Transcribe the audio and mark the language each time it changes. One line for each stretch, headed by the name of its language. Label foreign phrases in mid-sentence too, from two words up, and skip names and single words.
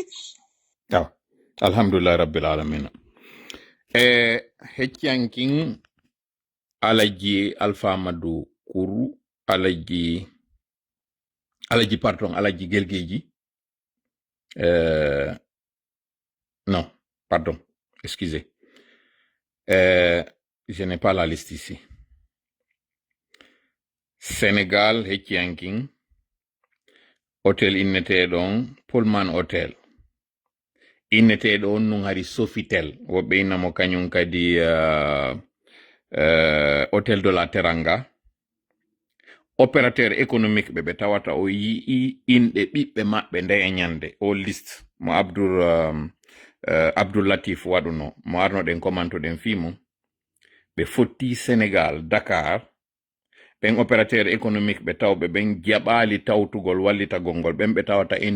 Arabic: alhamdulillah rabbil alamina
Fula: heccankin alaji Alpha Amadou Kourou alaji pardon alaji Guelgueji non
French: pardon excusez je n'ai pas la liste ici
Fula: Sénégal heccankin hôtel inneteɗon Pullman Hotel inneteɗon nun hari Sofitel woɓɓe innamo kañum kadi hôtel de la Teranga
French: opérateur économique
Fula: ɓe tawata o yii inɗe ɓiɓɓe maɓɓe nde e ñande o liste mo Abdoul Latif waɗuno mo arnoɗen commentoɗen fimum ɓe fotti Sénégal Dakar ɓen
French: opérateur économique
Fula: ɓe tawɓe ɓen jaɓali tawtugol wallitagol ngol ɓen ɓe tawata